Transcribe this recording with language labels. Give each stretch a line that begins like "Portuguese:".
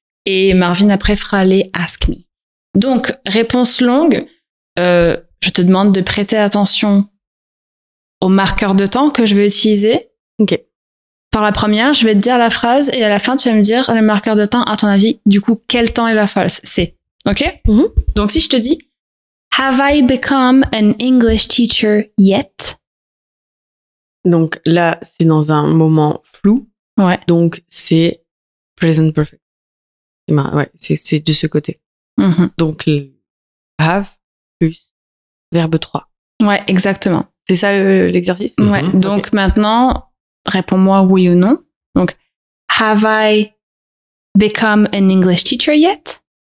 French: Et Marvin, après, fera les Ask Me. Donc, réponse longue, je te demande de prêter attention au marqueur de temps que je vais utiliser. Ok. Par la première, je vais te dire la phrase et à la fin, tu vas me dire le marqueur de temps, à ton avis, du coup, quel temps il va falloir. C'est. Ok? Donc, si je te dis
English: Have I become an English teacher yet?
French: Donc là, c'est dans un moment flou. Ouais. Donc, c'est present perfect. Ouais, c'est de ce côté. Donc, have plus verbe 3. Ouais, exactement. C'est ça l'exercice? Ouais. Donc, maintenant, réponds-moi oui ou non. Donc,
English: have I become an English teacher yet?